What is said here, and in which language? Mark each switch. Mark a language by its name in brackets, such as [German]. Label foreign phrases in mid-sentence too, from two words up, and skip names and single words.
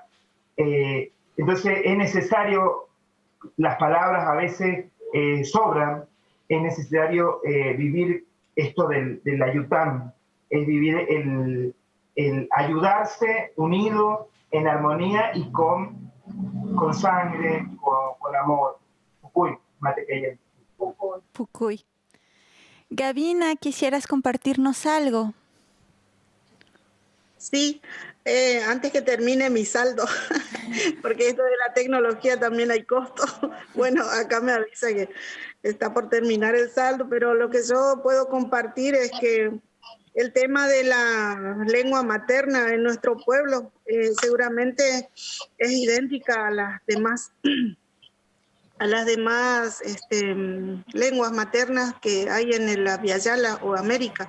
[Spanish] Entonces es necesario, las palabras a veces sobran, es necesario vivir esto del ayutam, es vivir el ayudarse unido en armonía y con sangre, con amor. Pucuy, Matequeya. Pucuy. Gavina, ¿quisieras compartirnos algo? Sí, antes que termine mi saldo, porque esto de la tecnología también hay costo. Bueno, acá me avisa que está por terminar el saldo, pero lo que yo puedo compartir es que el tema de la lengua materna en nuestro pueblo seguramente es idéntica a las demás lenguas maternas que hay en la Viayala o América.